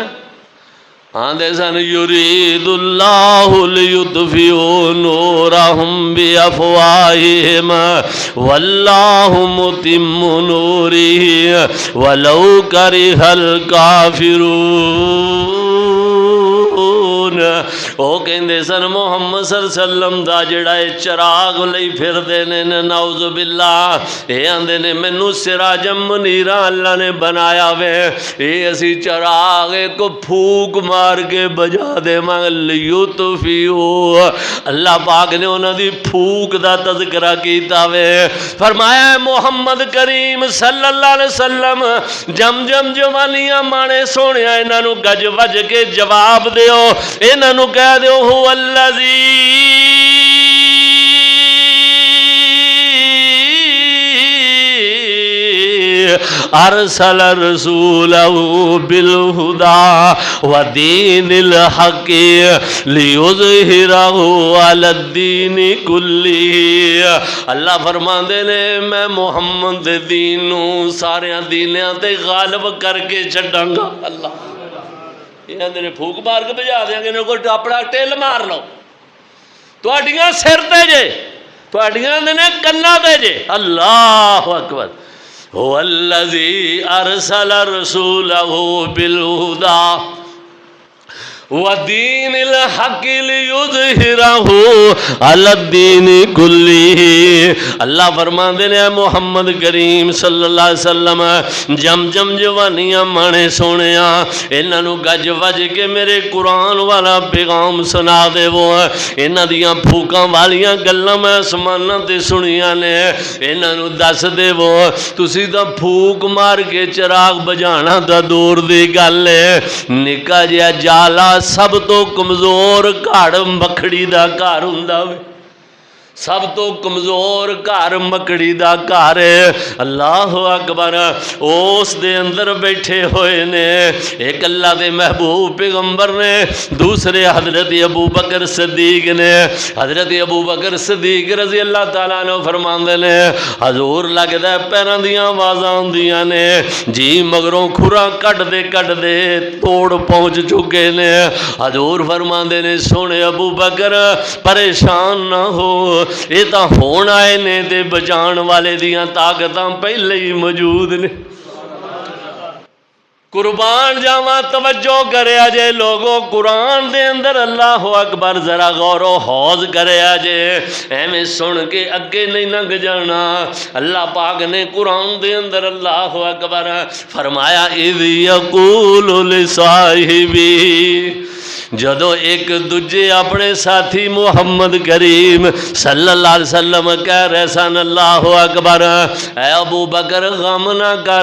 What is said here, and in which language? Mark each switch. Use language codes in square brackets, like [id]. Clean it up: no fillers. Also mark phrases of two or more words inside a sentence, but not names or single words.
[pa] آندے سن [ar] یرید اللہ لیطفئوا نورہم بافواہہم واللہ متم نورہ ولو کرہ الکافرون. [pa] او کہندے سن محمد [ar] صلی اللہ علیہ وسلم [pa] دا جڑا چراغ لئی پھر دے نے [ar] نعوذ باللہ، [pa] اے آندے نے مینوں [ar] سراجم منیرا [pa] اللہ نے بنایا وے، اے اسی چراغ کو پھوک مار کے بجا دے لیطفئوا. اللہ پاک نے انہاں دی پھوک دا تذکرہ کیتا وے. فرمایا محمد کریم [ar] صلی اللہ علیہ وسلم [pa] جم جم جوانیاں مانے سونیا انہاں نو گج وج کے جواب دیو، انہاں نو کہہ دیو [ar] هو الذی ارسل رسولہ بالہدی ودین الحق لیظہرہ علی الدین کلہ. [pa] اللہ فرماندے نے میں محمد دے دین نو سارے دینیاں تے غالب کر کے چھڈاں گا. اللہ یہ نے پھوک مار کے بجا دیں گے، انہوں کو اپنا ٹیل مار لو تواڈیاں سر تے جے، تواڈیاں نے کنا تے جے. [ar] اللہ اکبر. هو الذی ارسل رسولہ بالہدی ودین الحق لیظہرہ علی الدین کلہ. [pa] اللہ فرماندے نے محمد کریم [ar] صلی اللہ علیہ وسلم [pa] جم جم جوانیاں مانے سونیاں انہاں نو گج وج کے میرے قرآن والا پیغام سنا دے. وہ انہاں دیاں پھوکاں والیاں گلاں میں آسماناں تے سنیاں نے، انہاں نو دس دے وہ تسی تاں پھوک مار کے چراغ بجانا تا دور دی گل ہے، نکا جہا جالا سب تو کمزور گھڑ مکھڑی دا گھر ہوندا وے، سب تو کمزور گھر مکڑی دا گھر ہے. [ar] اللہ اکبر. [pa] اس دے اندر بیٹھے ہوئے نے ایک اللہ دے محبوب پیغمبر نے, دوسرے حضرت ابو بکر صدیق نے. حضرت ابو بکر صدیق [ar] رضی اللہ تعالیٰ عنہ [pa] فرماندے نے حضور لگدا ہے پیراں دیاں آوازاں ہوندیاں نے جی مگروں کھراں کٹ دے توڑ پہنچ چکے نے. حضور فرماندے نے سونے ابو بکر پریشان نہ ہو, یہ تو ہون آئے نے تے بچان والے دیاں طاقتاں پہلے ہی موجود نے. قربان جاواں توجہ کرے جے لوگوں قرآن دے اندر [ar] اللہ اکبر [pa] ذرا غور و خوض کرے جے ایویں سن کے اگے نہیں لنگ جانا. اللہ پاک نے قرآن دے اندر [ar] اللہ اکبر [pa] فرمایا [ar] اذ یقول لصاحبی, [pa] جدو ایک دجے اپنے ساتھی محمد کریم [ar] صلی اللہ علیہ وسلم [pa] کہہ رہے سن [ar] اللہ اکبر [pa] اے ابو بکر غم نہ کر.